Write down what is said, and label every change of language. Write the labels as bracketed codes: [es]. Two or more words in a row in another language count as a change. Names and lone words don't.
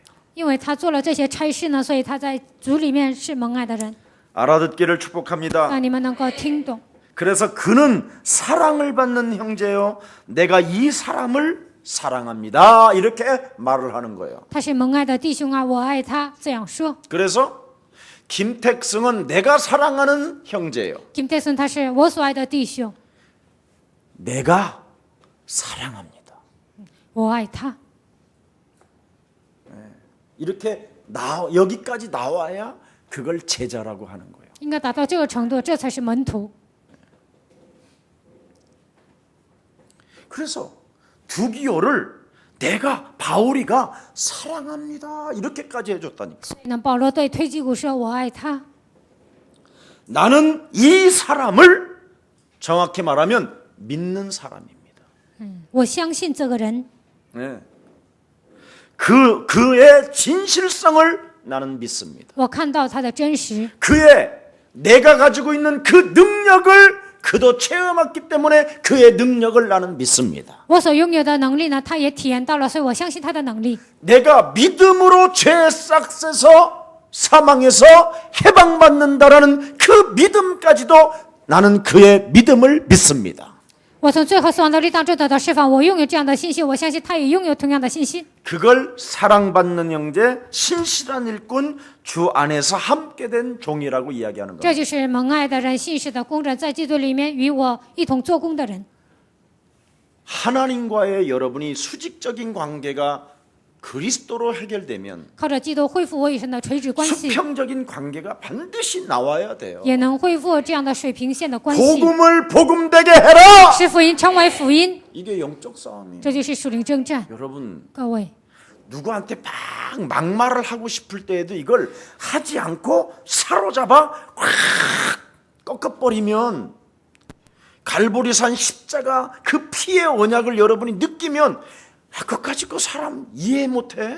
[zh] 因为他做了这些差事呢，所以他在主里面是蒙爱的人。 [ko] 알아듣기를 축복합니다. [zh] 让你们能够听懂。 [ko] 그래서 그는 사랑을 받는 형제요, 내가 이 사람을 사랑합니다. 이렇게 말을 하는 거예요. [zh] 他是蒙爱的弟兄啊，我爱他，这样说。 [ko] 그래서 김택승은 내가 사랑하는 형제예요. [zh] 김태순 他是我所爱的弟兄， [ko] 내가 사랑합니다. [zh] 我爱他。 [ko] 이렇게 여기까지 나와야 그걸 제자라고 하는 거예요. [zh] 应该达到这个程度，这才是门徒。 [ko] 그래서 두기오를 내가 바울이가 사랑합니다. 이렇게까지 해줬다니까. [zh] 所以呢，保罗对推基古说：“我爱他。 [ko] 나는 이 사람을 정확히 말하면 믿는 사람입니다. [zh] 我相信这个人， [ko] 네. 그의 진실성을 나는 믿습니다. [zh] 我看到他的真实， [ko] 그의 내가 가지고 있는 그 능력을 그도 체험했기 때문에 그의 능력을 나는 믿습니다. [zh] 我所拥有的能力呢，他也体验到了，所以我相信他的能力。 [ko] 내가 믿음으로 죄 싹새서 사망에서 해방받는다라는 그 믿음까지도 나는 그의 믿음을 믿습니다. [zh] 我从最后死亡的力当中得到释放，我拥有这样的信心，我相信他也拥有同样的信心。 [ko] 그걸 사랑받는 형제, 신실한 일꾼, 주 안에서 함께 된 종이라고 이야기하는 [zh] 这 [ko] 겁니다. [zh] 就是蒙爱的人、信实的工人，在基督里面与我一同做工的人。 [ko] 하나님과의 여러분이 수직적인 관계가 그리스도로 해결되면 [zh] 靠着基督恢复我与神的垂直关系， [ko] 수평적인 관계가 반드시 나와야 돼요. [zh] 也能恢复这样的水平线的关系， [ko] 복음을 복음되게 해라. [zh] 使福音成为福音， [ko] 이게 영적 싸움이에요. [zh] 这就是属灵征战。 [ko] 여러분 [zh] 各位， [ko] 누구한테 막 막말을 하고 싶을 때에도 이걸 하지 않고 사로잡아 확 꺾어버리면 갈보리산 십자가 그 피의 언약을 여러분이 느끼면 그것까지 그 사람 이해 못해?